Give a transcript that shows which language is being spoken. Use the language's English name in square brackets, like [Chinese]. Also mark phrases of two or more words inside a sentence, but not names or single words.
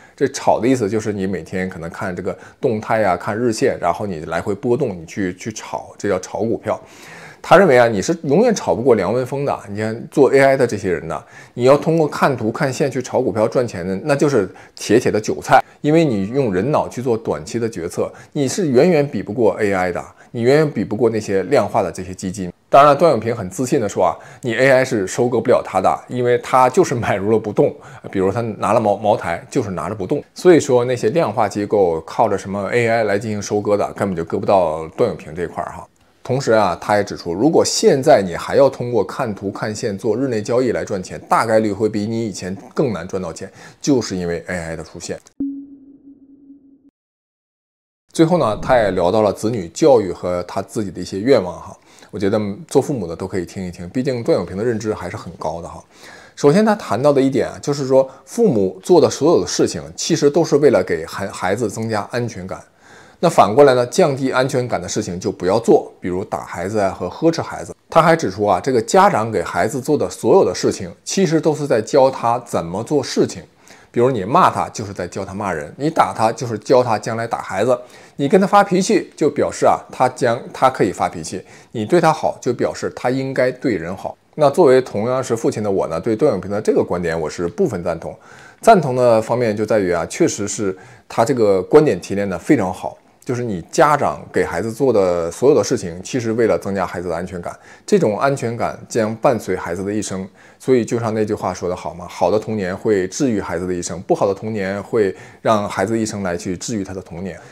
[Chinese] 這炒的意思就是你每天可能看這個動態啊，看日線，然後你來回波動，你去炒，這叫炒股票。他認為啊，你是永遠炒不過梁文風的。你看做 AI 的這些人呢，你要通過看圖看線去炒股票賺錢的，那就是鐵鐵的韭菜。因為你用人腦去做短期的決策，你是遠遠比不過 AI 的，你遠遠比不過那些量化的這些基金。當然了，段永平很自信的說啊，你 AI 是收割不了他的，因為他就是買入了不動。比如他拿了茅台，就是拿着不動。所以說那些量化機構靠着什麼 AI 來進行收割的，根本就割不到段永平這一塊哈。同時啊，他也指出，如果現在你還要通過看圖看線做日內交易來賺錢，大概率會比你以前更難賺到錢，就是因為 AI 的出現。最後呢，他也聊到了子女教育和他自己的一些願望哈。我覺得做父母的都可以听一听，畢竟段永平的認知還是很高的哈。首先他談到的一點啊，就是說父母做的所有的事情，其實都是為了給孩子增加安全感。那反過來呢，降低安全感的事情就不要做，比如打孩子啊和呵斥孩子。他還指出啊，这個家長給孩子做的所有的事情，其實都是在教他怎麼做事情。比如你罵他，就是在教他罵人；你打他，就是教他將來打孩子；你跟他發脾氣，就表示啊，他可以發脾氣；你對他好，就表示他應該對人好。那作為同樣是父親的我呢，對段永平的這個觀點我是部分贊同。贊同的方面就在於確實是他這個觀點提煉的非常好。就是你家長給孩子做的所有的事情，其實為了增加孩子的安全感，這種安全感將伴隨孩子的一生。所以就像那句話說得好嘛，好的童年會治癒孩子的一生，不好的童年會讓孩子一生來去治癒他的童年。